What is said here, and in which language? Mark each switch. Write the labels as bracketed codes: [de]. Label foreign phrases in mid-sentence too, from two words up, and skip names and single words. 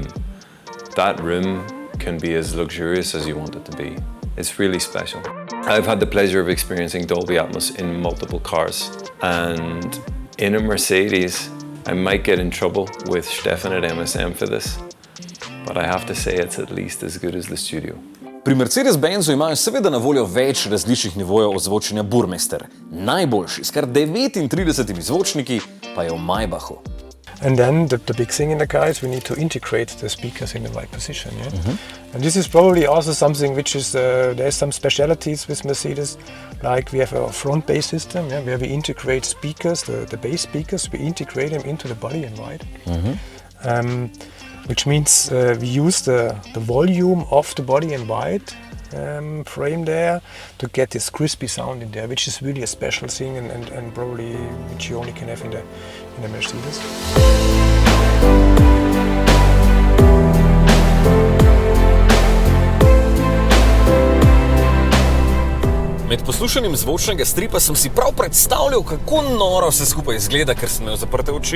[en] That room can be as luxurious as you want it to be. It's really special. I've had the pleasure of experiencing Dolby Atmos in multiple cars, and in a Mercedes, I might get in trouble with Stefan at MSM for this. But I have to say it's at least as good as the studio. [sl] Pri Mercedes-Benzu imajo seveda na voljo več različnih nivojev ozvočenja Burmester. Najboljši, s kar 39 zvočniki, pa je v Maybachu. [en] And then the big thing in the car is we need to integrate the speakers in the right position. Yeah? And this is probably also something which is, there's some specialities with Mercedes, like we have a front bass system, yeah, where we integrate speakers, the bass speakers, we integrate them into the body in white. Which means we use the volume of the body in white frame there to get this crispy sound in there, which is really a special thing and probably which you only can have in the Mercedes. [sl] Med poslušanjem zvočnega stripa sem si prav predstavljal, kako noro vse skupaj izgleda, ker sem imel zaprte oči.